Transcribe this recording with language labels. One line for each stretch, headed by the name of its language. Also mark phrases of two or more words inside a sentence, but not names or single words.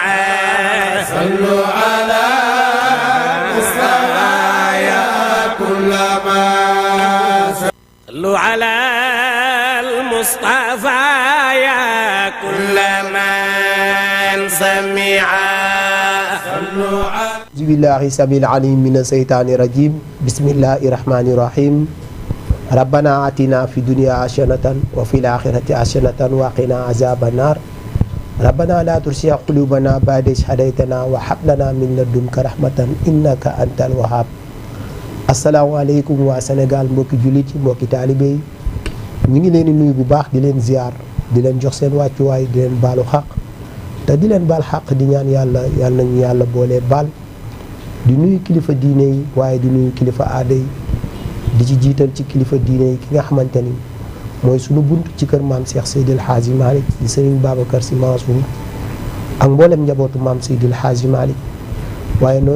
Arabic: صلوا على المصطفى يا كل من صلوا على المصطفى يا كل من سمع صلوا على بسم الله السميع العليم من الشيطان الرجيم بسم الله الرحمن الرحيم ربنا آتنا في الدنيا حسنة وفي الآخرة حسنة وقنا عذاب النار ربنا لا تزغ قلوبنا بعد إذ هديتنا وهب لنا من لدنك رحمة إنك أنت الوهاب.
Wolof: asalaamaaleykum waa Sénégal mbokki jullit yi mbokki taalibe yi ñu ngi leen di nuyu bu baax di leen ziar di leen jox seen wàccuwaay di leen baalu xaq te di leen baal xaq di ñaan yàlla nañu yàlla boole baal. di nuyu kilifa diine yi waaye di nuyu kilifa aada yi di ci jiital ci kilifa diine yi ki nga xamante ni mooy sunu bunt ci kër maam Cheikh Seydil Hadji Malick di Serigne Babacar Sy Mansour ak mboolem njabootu maam Seydil Hadji Malick waaye noonu